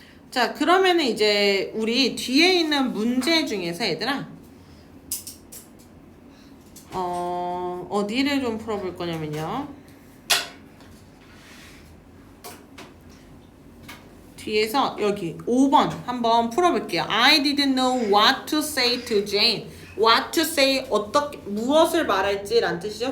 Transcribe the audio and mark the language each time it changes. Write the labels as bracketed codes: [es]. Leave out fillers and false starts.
[ko] 자, 그러면은 이제 우리 뒤에 있는 문제 중에서 얘들아 어디를 좀 풀어볼 거냐면요. 뒤에서 여기 5번 한번 풀어볼게요. [en] I didn't know what to say to Jane. What to say, [ko] 무엇을 말할지 란 뜻이죠.